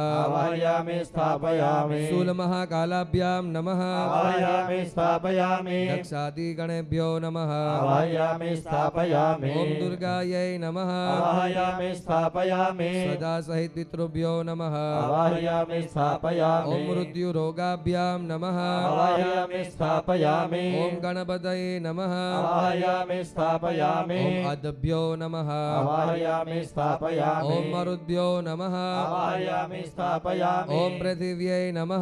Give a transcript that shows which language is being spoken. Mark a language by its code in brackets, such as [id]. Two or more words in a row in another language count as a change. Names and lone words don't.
[sa] આવાહયામિ સ્થાપયામિ. શૂલમહાકાલાભ્યામ નમઃ. આવાહયામિ સ્થાપયામિ. દક્ષાદિગણેભ્યો નમઃ. આવાહયામિ સ્થાપયામિ. ઓમ દુર્ગાयै નમઃ. આવાહયામિ સ્થાપયામિ. સદા સહિત પિતૃભ્યો નમઃ. આવાહયામિ સ્થાપયામિ. स्थापयामि ओम मृत्यु रोगाभ्याम नमः आवाहयामि स्थापयामि ओम गणपतये नमः आवाहयामि स्थापयामि ओम अदभ्यो नमः आवाहयामि स्थापयामि ओम मरुद्भ्यो नमः आवाहयामि स्थापयामि ओम पृथिव्यै नमः